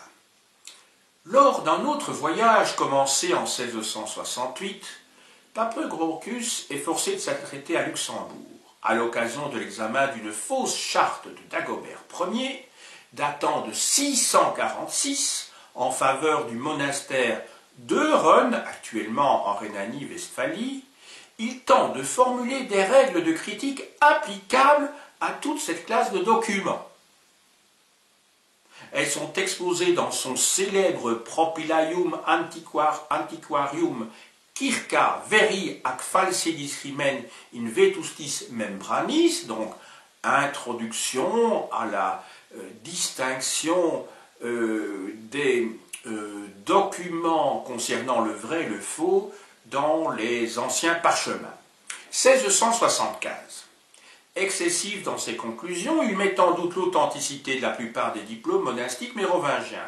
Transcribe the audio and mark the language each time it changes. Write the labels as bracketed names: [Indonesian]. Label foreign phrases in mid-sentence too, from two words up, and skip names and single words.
[French] Lors d'un autre voyage commencé en 1668, Pape Grocus est forcé de s'arrêter à Luxembourg, à l'occasion de l'examen d'une fausse charte de Dagobert Ier, datant de 646, en faveur du monastère d'Euren, actuellement en Rhénanie-Westphalie. Il tente de formuler des règles de critique applicables à toute cette classe de documents. Elles sont exposées dans son célèbre Propylaeum Antiquarium Circa veri ac falsedis crimen in vetustis membranis, donc introduction à la distinction des documents concernant le vrai et le faux dans les anciens parchemins. 1675. Excessif dans ses conclusions, il met en doute l'authenticité de la plupart des diplômes monastiques mérovingiens.